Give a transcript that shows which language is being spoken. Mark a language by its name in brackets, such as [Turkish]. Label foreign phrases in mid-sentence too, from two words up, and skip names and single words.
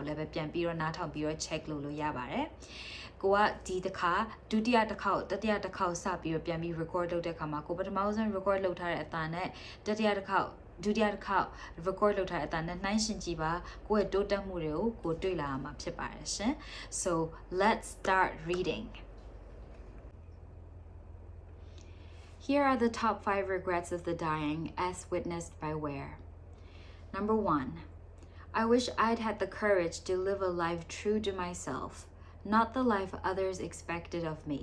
[Burmese] လည်းပဲပြန်ပြီးတော့နားထောင်ပြီးတော့ check လုပ်လို့ရပါတယ်ကိုကဒီတစ်ခါဒုတိယတစ်ခေါက်တတိယတစ်ခေါက်စပြီးတော့ပြန်ပြီး record လုပ်တဲ့အခါမှာကိုပထမဆုံး record လုပ်ထားတဲ့အတန်နဲ့တတိယတစ်ခေါက်ဒုတိယတစ်ခေါက် record လုပ်ထားတဲ့အတန်နဲ့နှိုင်းယှဉ်ကြည့်ပါကိုယ့်ရဲ့တိုးတက်မှုတွေကိုကိုတွေ့လာမှာဖြစ်ပါတယ်ရှင် [English] so let's start reading Here are the top 5 regrets of the dying as witnessed by Ware. Number 1. I wish I'd had the courage to live a life true to myself, not the life others expected of me.